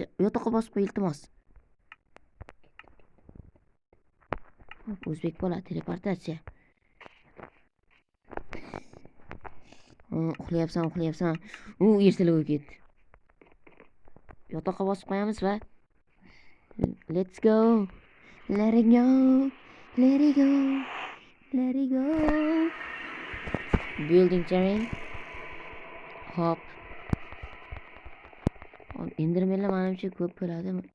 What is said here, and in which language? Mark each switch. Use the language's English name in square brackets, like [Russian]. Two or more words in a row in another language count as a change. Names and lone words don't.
[Uzbek] Yotoqqa bosib qo'y, iltimos. O'zbek bola teleportatsiya. Uxlayapsan. Ertalab ketdi. Yotoqqa bosib qo'yamiz va [English] let's go. Let it go. Building terrain. [Uzbek] Hop. Endermanlar menimcha ko'p bo'ladi.